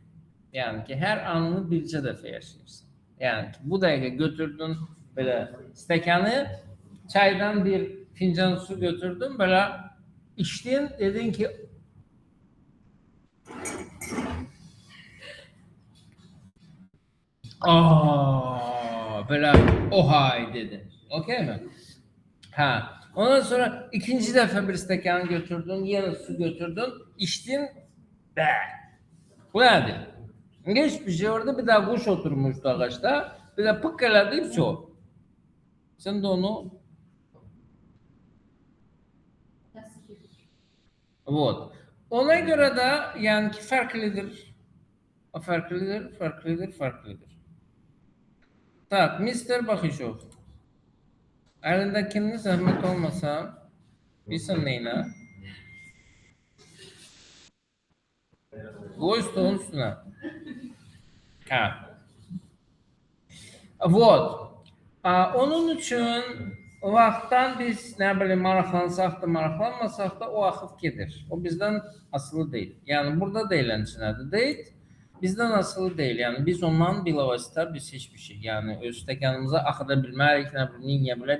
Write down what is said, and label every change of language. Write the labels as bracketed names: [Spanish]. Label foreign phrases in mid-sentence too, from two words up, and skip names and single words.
[Azerbaijani] Yəni ki, hər anını bircə dəfə yaşayırsan. Yəni ki, bu dəqiqə götürdün belə stəkanı, çaydan bir fincan su götürdün, belə içdin, dedin ki, belə ohay dedin. Okey mi? Hə. Ondan sonra ikinci dəfə bir stəkanı götürdün, yenə su götürdün, içdin, bu nədir? [Turkish] Hiçbir şey orada bir daha kuş oturmuştu ağaçta, bir de pık elədi, все. Sen de onu вот. Ona göre de yani ki farklıdır. O farklıdır. Tak, Mr. Bakışov. Elindekinin zahmet olmasa bilsin neyine. Koy stolun üstüne. Ha. Вот. [Azerbaijani] Onun üçün vaxtdan biz nə bilim maraqlansaq da, maraqlanmasaq da o axıb gedir. O bizdən asılı deyil. Yəni burada deyilənçinədir. Deyil. Bizdən asılı deyil. Yəni biz ondan bilavasitə biz heç bir şey, yəni öz stəkanımıza axıda bilmərik, nə bilim, niyə bilə.